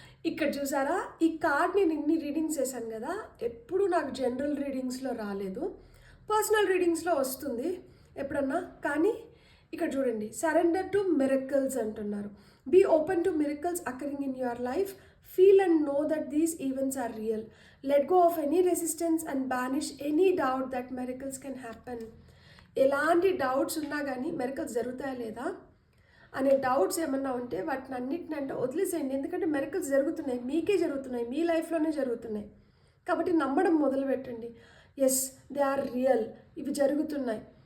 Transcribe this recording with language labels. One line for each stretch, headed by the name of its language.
Telugu: ఇక్కడ చూసారా, ఈ కార్డ్ నేను ఇన్ని రీడింగ్స్ చేశాను కదా, ఎప్పుడు నాకు జనరల్ రీడింగ్స్లో రాలేదు, పర్సనల్ రీడింగ్స్లో వస్తుంది ఎప్పుడన్నా. కానీ ఇక్కడ చూడండి,
English: surrender to miracles
Telugu: అంటున్నారు.
English: Be open to miracles occurring in your life. Feel and know that these events are real. Let go of any resistance and banish any doubt that miracles can happen.
Telugu: ఎలాంటి doubts ఉన్నా కానీ miracles జరుగుతాయా లేదా అనే doubts ఏమన్నా ఉంటే వాటిని అన్నిటినంటే వదిలేసేయండి. ఎందుకంటే మిరకల్స్ జరుగుతున్నాయి, మీకే జరుగుతున్నాయి, మీ లైఫ్లోనే జరుగుతున్నాయి. కాబట్టి నమ్మడం మొదలు పెట్టండి.
English: yes, they are real,
Telugu: ఇవి జరుగుతున్నాయి.